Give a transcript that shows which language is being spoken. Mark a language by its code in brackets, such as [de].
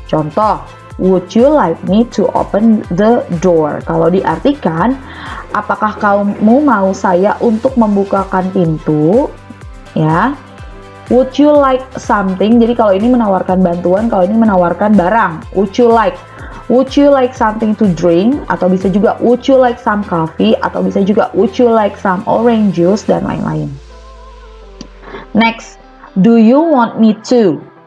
[en] Contoh, would you like me to open the door? [id] Kalau diartikan, apakah kamu mau saya untuk membukakan pintu? Ya. [en] Would you like something? [id] Jadi kalau ini menawarkan bantuan, kalau ini menawarkan barang. [en] Would you like something to drink? [id] Atau bisa juga [en] would you like some coffee? [id] Atau bisa juga [en] would you like some orange juice? [id] Dan lain-lain. [en] Next, do you want me to?